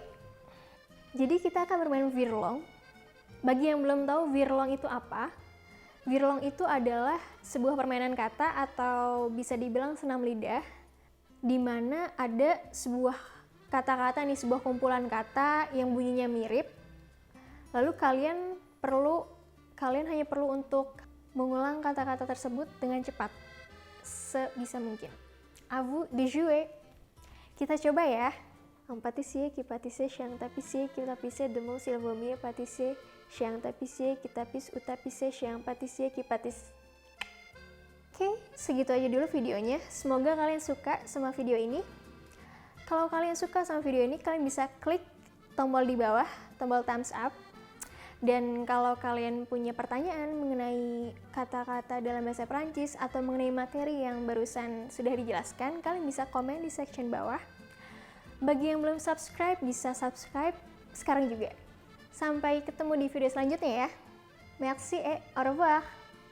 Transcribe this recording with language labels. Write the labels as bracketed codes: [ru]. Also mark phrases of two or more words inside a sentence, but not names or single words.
[id] Jadi kita akan bermain virlong. Bagi yang belum tahu virlong itu apa, virlong itu adalah sebuah permainan kata atau bisa dibilang senam lidah, di mana ada sebuah kata-kata nih, sebuah kumpulan kata yang bunyinya mirip. Lalu kalian hanya perlu untuk mengulang kata-kata tersebut dengan cepat, sebisa mungkin. [fr] À vous de jouer. [id] Kita coba ya. [fr] Un pâtissier qui pâtissait chez un tapissier qui tapissait de mon s'il vaut mieux pâtisser chez un tapissier qui tapisse ou tapisser chez un pâtissier qui pâtisse. [id] Oke, segitu aja dulu videonya. Semoga kalian suka sama video ini. Kalau kalian suka sama video ini, kalian bisa klik tombol di bawah, tombol [en] thumbs up. [id] Dan kalau kalian punya pertanyaan mengenai kata-kata dalam bahasa Prancis atau mengenai materi yang barusan sudah dijelaskan, kalian bisa komen di section bawah. Bagi yang belum subscribe, bisa subscribe sekarang juga. Sampai ketemu di video selanjutnya ya. [fr] Merci et au revoir.